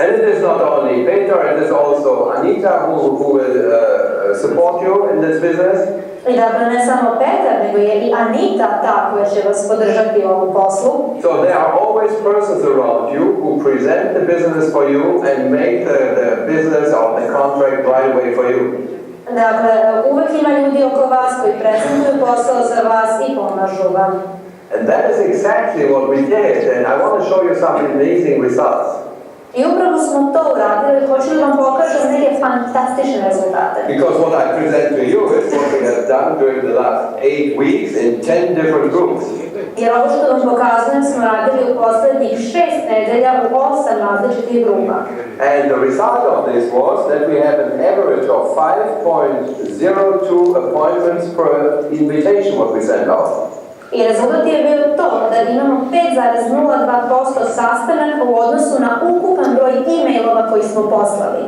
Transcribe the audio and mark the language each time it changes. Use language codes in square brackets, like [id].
[en] And it is not only Peter, it is also Anita who will support you in this business. [sr] I dakle, ne samo Petar, nego je i Anita ta koja će vas podržati u ovom poslu. [en] So there are always persons around you who present the business for you and make the business or the contract right away for you. [sr] Dakle, uvek ima ljudi oko vas koji prezentuju posao za vas i pomažu vam. [en] And that is exactly what we did, and I want to show you some amazing results. [sr] I upravo smo to uradili, hoću da vam pokažem neke fantastične rezultate. [en] Because what I present to you is what we have done during the last 8 weeks in 10 different groups. [sr] Jer ovo što vam pokazujem smo radili u poslednjih 6 nedelja u 8 različitih grupa. [en] And the result of this was that we have an average of 5.02 appointments per invitation what we send out. [sr] I rezultat je bio to da imamo 5,02% sastanaka u odnosu na ukupan broj e-mailova koji smo poslali.